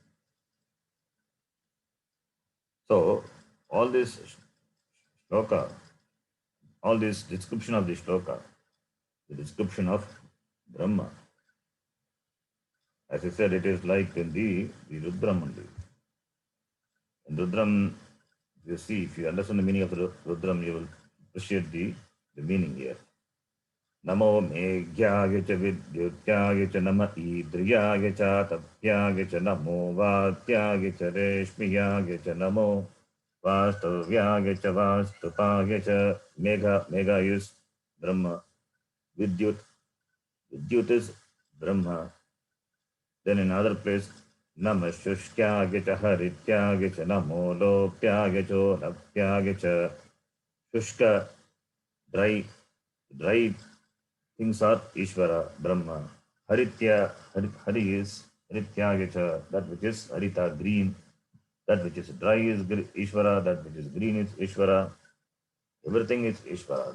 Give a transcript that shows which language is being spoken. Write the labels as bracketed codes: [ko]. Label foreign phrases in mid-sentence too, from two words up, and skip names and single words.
[en] So all this shloka, all this description of the shloka, the description of Brahma. As I said, it is like in the Rudram only. In Rudram, you see, if you understand the meaning of the Rudram, you will appreciate the meaning here. [sa] नमो मेघ्याय च विद्युत्याय च नम ईध्रियाय च तप्याय च नमो वात्याय च रेष्मियाय च नमो वास्तव्याय च वास्तुपाय च Megha is Brahma. [en] Vidyut is Brahma. Then in another place, [sa] नमः शुष्क्याय च हरित्याय च नमो लोप्याय च लप्याय च. [en] Shushka, dry things are Ishvara, Brahma. Haritya, Hari is [sa] हरित्याय च, [en] that which is Harita, green. That which is dry is Ishvara, that which is green is Ishvara. Everything is Ishvara.